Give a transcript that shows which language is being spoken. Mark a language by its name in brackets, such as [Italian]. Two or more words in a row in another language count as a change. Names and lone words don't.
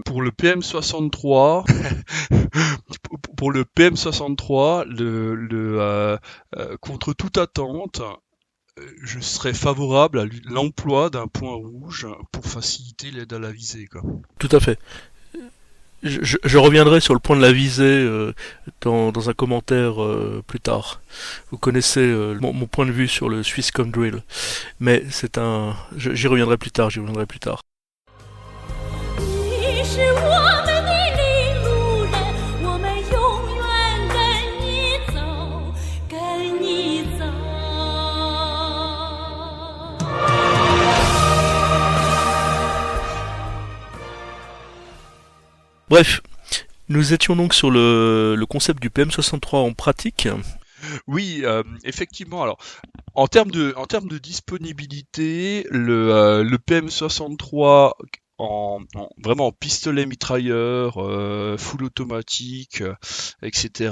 [French] Pour le PM63, contre toute attente, je serais favorable à l'emploi d'un point rouge pour faciliter l'aide à la visée, quoi. Tout à fait. Je reviendrai sur le point de la visée dans un commentaire plus tard. Vous connaissez mon point de vue sur le Swisscom Drill, mais j'y reviendrai plus tard. [Chinese] 你是我们的领路人，我们永远跟你走，跟你走。 [French] Bref, nous étions donc sur le concept du PM63 en pratique. Oui, effectivement. Alors, en termes de disponibilité, le PM63 vraiment en pistolet mitrailleur, full automatique, etc.